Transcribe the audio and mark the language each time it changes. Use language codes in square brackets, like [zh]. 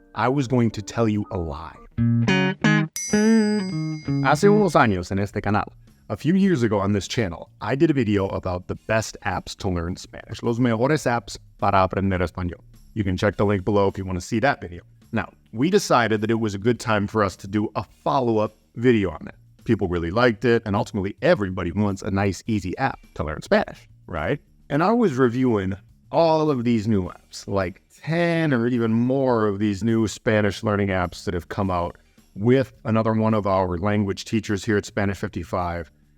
[en] I was going to tell you a lie. [es] Hace unos años en este canal, [en] a few years ago on this channel, I did a video about the best apps to learn Spanish. [es] Los mejores apps para aprender español. [en] You can check the link below if you want to see that video. Now, we decided that it was a good time for us to do a follow-up video on it. People really liked it, and ultimately everybody wants a nice, easy app to learn Spanish, right? And I was reviewing all of these new apps, like 10 or even more of these new Spanish learning apps that have come out with another one of our language teachers here at Spanish 55.